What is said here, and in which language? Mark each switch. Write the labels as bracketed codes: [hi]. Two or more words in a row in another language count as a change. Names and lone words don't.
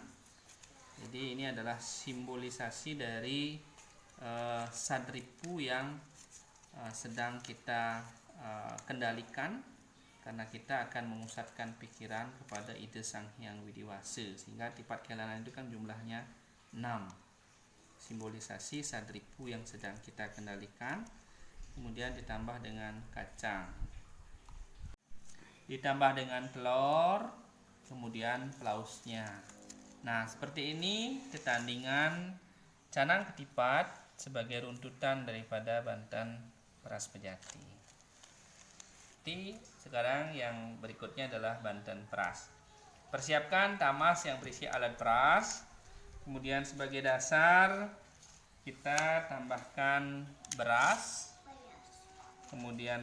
[id] Jadi ini adalah simbolisasi dari sadripu yang sedang kita kendalikan, karena kita akan memusatkan pikiran kepada ide Sang Hyang Widiwasa, sehingga tipat kelanan itu kan jumlahnya 6. Simbolisasi sadripu yang sedang kita kendalikan. Kemudian ditambah dengan kacang, ditambah dengan telur, kemudian pelausnya. Nah, seperti ini ketandingan canang ketipat sebagai runtutan daripada Banten Peras Pejati. Sekarang yang berikutnya adalah Banten Peras. Persiapkan tamas yang berisi alat peras. Kemudian sebagai dasar kita tambahkan beras, kemudian